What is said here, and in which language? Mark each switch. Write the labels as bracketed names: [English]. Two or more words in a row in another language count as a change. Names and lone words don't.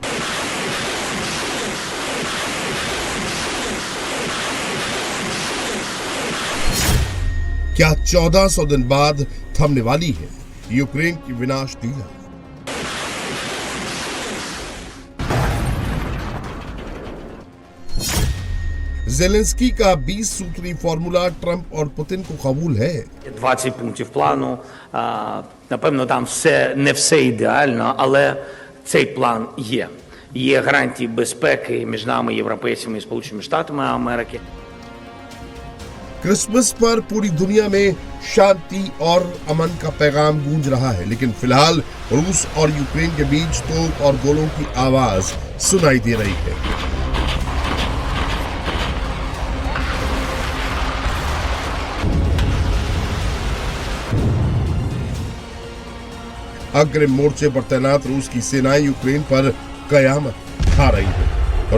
[Hindi] क्या 1400 दिन बाद थमने वाली है यूक्रेन की विनाश लीला? ज़ेलेंस्की का 20 सूत्री फॉर्मूला ट्रंप और पुतिन को कबूल है। [Ukrainian] 20 пунктів плану. Напевно, там не все ідеально, але цей план є. Є гарантії безпеки між нами, європейцями і Сполученими Штатами Америки. [Hindi] क्रिसमस पर पूरी दुनिया में शांति और अमन का पैगाम गूंज रहा है, लेकिन फिलहाल रूस और यूक्रेन के बीच तोप और गोलों की आवाज सुनाई दे रही है। अग्रिम मोर्चे पर तैनात रूस की सेनाएं यूक्रेन पर कयामत खा रही है।